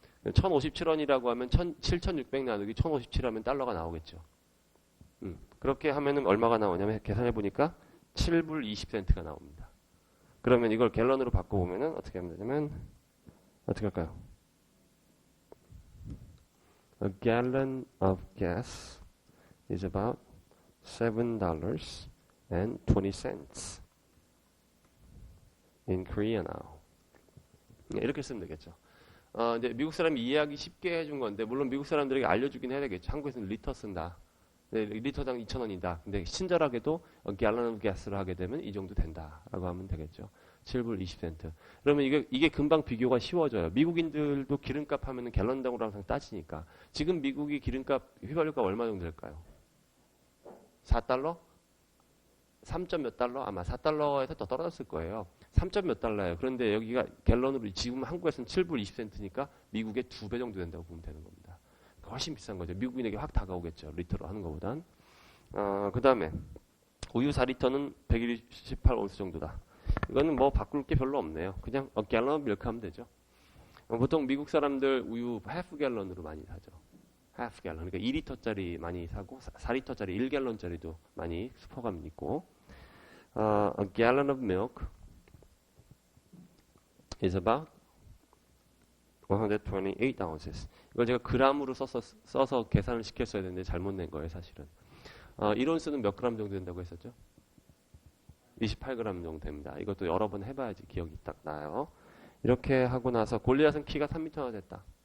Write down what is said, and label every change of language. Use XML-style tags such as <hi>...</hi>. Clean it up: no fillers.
<ko>1,057원이라고 하면 7,600 나누기 1,057 하면 달러가 나오겠죠. 그렇게 하면은 얼마가 나오냐면 계산해 보니까 7불 20센트가 나옵니다. 그러면 이걸 갤런으로 바꿔보면은 어떻게 하면 되냐면 어떻게 할까요?</ko> <en>A gallon of gas is about $7.20 in Korea now.</en> <ko>이렇게 쓰면 되겠죠. 이제 미국 사람이 이해하기 쉽게 해준 건데 물론 미국 사람들에게 알려주긴 해야 되겠죠. 한국에서는 리터 쓴다. 네, 리터당 2,000원이다. 근데 친절하게도</ko> <en>gallon of gas</en> <ko>를 하게 되면 이 정도 된다라고 하면 되겠죠. 7불 20센트. 그러면 이게 금방 비교가 쉬워져요. 미국인들도 기름값 하면은 갤런당으로 항상 따지니까. 지금 미국이 기름값 휘발유가 얼마 정도 될까요? 4달러? 3점 몇 달러? 아마 4달러에서 더 떨어졌을 거예요. 3점 몇 달러예요. 그런데 여기가 갤런으로 지금 한국에서는 7불 20센트니까 미국의 2배 정도 된다고 보면 되는 겁니다. 훨씬 비싼 거죠. 미국인에게 확 다가오겠죠. 리터로 하는 것보단. 그 다음에 우유 4리터는 128온스 정도다. 이거는 뭐 바꿀 게 별로 없네요. 그냥 갤런 밀크 하면 되죠. 보통 미국 사람들 우유 하프 갤런으로 많이 사죠. 하프 갤런. 그러니까 2리터짜리 많이 사고 4리터짜리 1갤런짜리도 많이 슈퍼가면 있고.</ko> <en>A gallon of milk is about 128 ounces.</en> <ko>이걸 제가 그램으로 써서 계산을 시켰어야 되는데 잘못 낸 거예요, 사실은. 1온스는 몇 그램 정도 된다고 했었죠? 28g 정도 됩니다. 이것도 여러 번 해봐야지 기억이 딱 나요. 이렇게 하고 나서 골리앗은 키가 3m나 됐다.</ko>